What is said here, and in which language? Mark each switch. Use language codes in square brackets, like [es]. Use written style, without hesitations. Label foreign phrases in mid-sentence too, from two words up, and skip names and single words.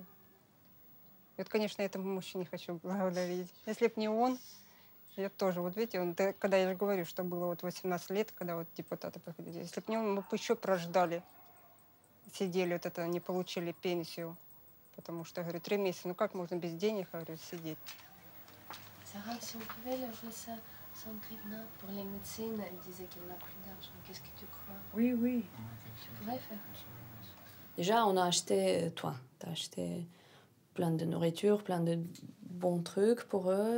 [ru] И вот, конечно, этому мужчине хочу благодарить. Если б не он, я тоже, вот видите, когда я же говорю, что было вот 18 лет, когда вот депутаты приходили, если бы не он, мы бы еще прождали, сидели, вот это, не получили пенсию. Потому что, говорю, 3 месяца, как можно без денег, говорю, сидеть? [fr] Sarah, si on pouvait lever ça sans grivna pour les médecines, elle disait qu'elle n'a plus d'argent. Qu'est-ce que tu crois? Oui, oui. Tu pourrais faire. Déjà, on a acheté, toi, t'as acheté plein de nourriture, plein de bons trucs pour eux.